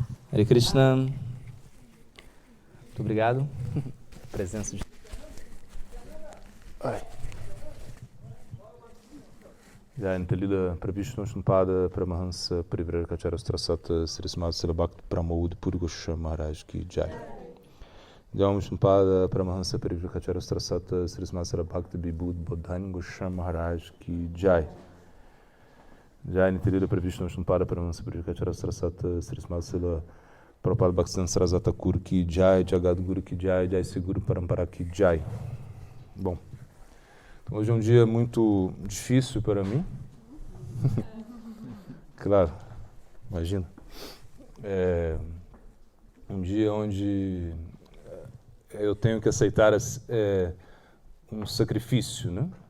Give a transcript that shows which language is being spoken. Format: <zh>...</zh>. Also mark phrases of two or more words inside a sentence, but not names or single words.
<sa>Hare Krishna.</sa> <pt>Muito obrigado. Presença de...</pt> <sa>Jayantali Pravishnu Shumpada Paramahansa Parivrarkacharya Strasata Sri Srimad Srila Bhakti Pramod Puri Goswami Maharaj Ki Jai. Jai Shumpada Paramahansa Parivrarkacharya Strasata Sri Srimad Srila Bhakti Vibhud Bodhani Goswami Maharaj Ki Jai. Jayantali Pravishnu Shumpada Paramahansa Parivrarkacharya Strasata Sri Srimad Srila Prabhupada Bhaktivedanta Sarasvati Thakur Ki Jai, Jagadguru Ki Jai, Jai Seguro Parampara Ki Jai.</sa> <pt>Bom, então hoje é um dia muito difícil para mim. Claro, imagina. É um dia onde eu tenho que aceitar um sacrifício, né?</pt>